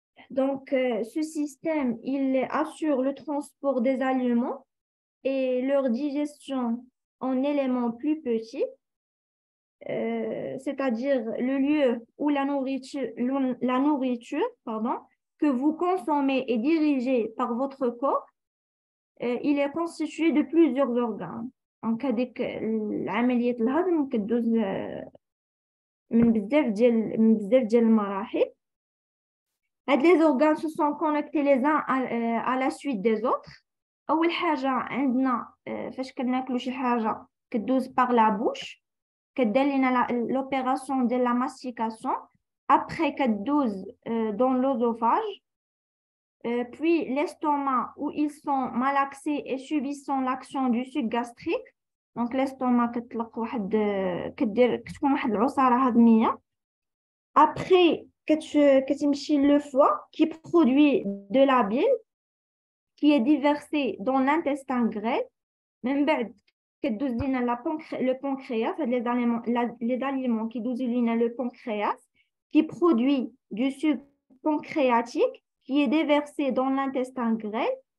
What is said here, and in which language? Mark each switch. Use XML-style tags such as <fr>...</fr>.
<fr>Donc, ce système, il assure le transport des aliments et leur digestion en éléments plus petits, c'est-à-dire le lieu où la nourriture que vous consommez est dirigée par votre corps, il est constitué de plusieurs organes.</fr> <ar>Donc, هذيك العملية الهضم كدوز من بزاف ديال المراحل.</ar> <fr>Les organes se sont connectés les uns à la suite des autres.</fr> <ar>أول حاجة عندنا فاش كناكلو شي حاجة كدوز</ar> <fr>par la bouche</fr> <ar>كدير لنا</ar> <fr>l'opération de la mastication. Après</fr> <ar>كدوز</ar> <fr>dans l'œsophage. Puis l'estomac où ils sont malaxés et subissant l'action du suc gastrique. Donc l'estomac</fr> <ar>كتطلق كتكون واحد العصارة هضمية.</ar> <fr>Après</fr> <ar>كتمشي</ar> <fr>le foie qui produit de la bile qui est déversée dans l'intestin grêle.</fr> <ar>من بعد كدوز لينا</ar> <fr>le pancréas, les aliments qui</fr> <ar>دوزوا لينا</ar> <fr>le pancréas qui produit du suc pancréatique qui est déversé dans l'intestin grêle.</fr>